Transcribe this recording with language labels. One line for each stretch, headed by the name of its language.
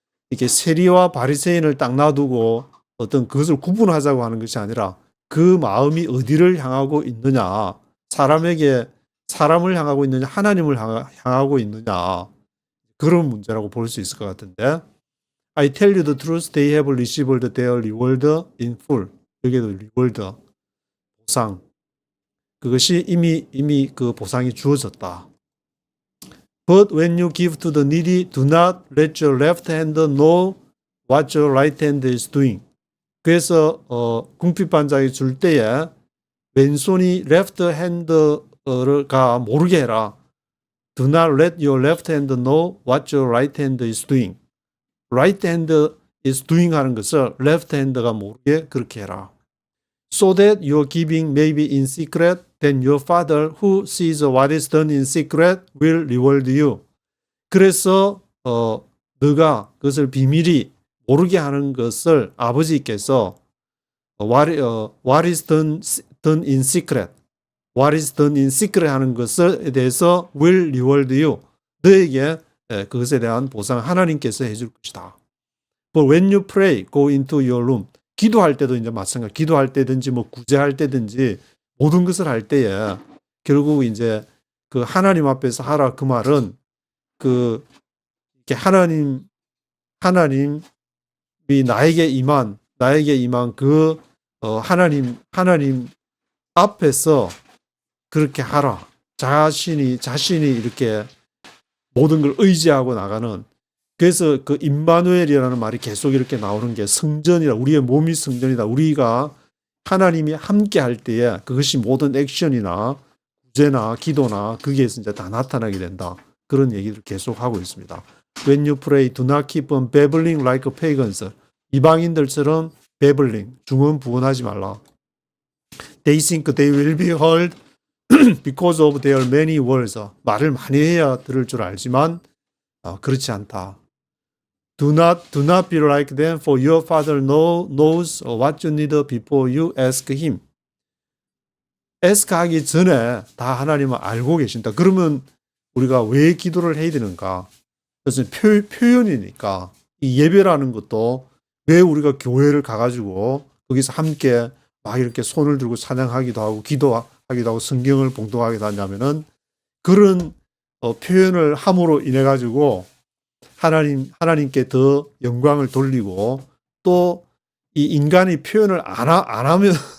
Korean: 이렇게 세리와 바리새인을 딱 놔두고 어떤 그것을 구분하자고 하는 것이 아니라 그 마음이 어디를 향하고 있느냐, 사람을 향하고 있느냐, 하나님을 향하고 있느냐, 그런 문제라고 볼 수 있을 것 같은데,
English: I tell you the truth, they have received their reward in full.
Korean: 여기도 reward, 보상. 그것이 이미 그 보상이 주어졌다.
English: But when you give to the needy, do not let your left hand know what your right hand is doing.
Korean: 그래서 궁핍한 자에게 줄 때에 왼손이 left hand가 모르게 해라.
English: Do not let your left hand know what your right hand is doing. right hand is doing
Korean: 하는 것을 left hand가 모르게 그렇게 해라.
English: So that your giving may be in secret, then your Father who sees what is done in secret will reward you.
Korean: 그래서 너가 그것을 비밀히 모르게 하는 것을 아버지께서
English: what is done in secret,
Korean: what is done in secret 하는 것에 대해서
English: will reward you.
Korean: 너에게 그것에 대한 보상 하나님께서 해줄 것이다.
English: But when you pray, go into your room.
Korean: 기도할 때도 이제 마찬가지. 기도할 때든지 뭐 구제할 때든지 모든 것을 할 때에 결국 이제 그 하나님 앞에서 하라 그 말은 그 이렇게 하나님이 나에게 임한 그 하나님 앞에서 그렇게 하라. 자신이 이렇게 모든 걸 의지하고 나가는. 그래서 그 임마누엘이라는 말이 계속 이렇게 나오는 게 성전이라, 우리의 몸이 성전이다. 우리가 하나님이 함께 할 때에 그것이 모든 액션이나 구제나 기도나 거기에서 이제 다 나타나게 된다. 그런 얘기를 계속 하고 있습니다.
English: When you pray, do not keep on babbling like pagans.
Korean: 이방인들처럼 babbling, 중언부언하지 말라.
English: They think they will be heard because of their many words.
Korean: 말을 많이 해야 들을 줄 알지만 그렇지 않다.
English: Do not be like them, for your Father knows what you need before you ask Him.
Korean: ask 하기 전에 다 하나님은 알고 계신다. 그러면 우리가 왜 기도를 해야 되는가? 그것은 표현이니까. 이 예배라는 것도 왜 우리가 교회를 가가지고 거기서 함께 막 이렇게 손을 들고 찬양하기도 하고 기도하기도 하고 성경을 봉독하기도 하냐면은 그런 표현을 함으로 인해 가지고 하나님께 더 영광을 돌리고, 또 이 인간이 표현을 안 하면은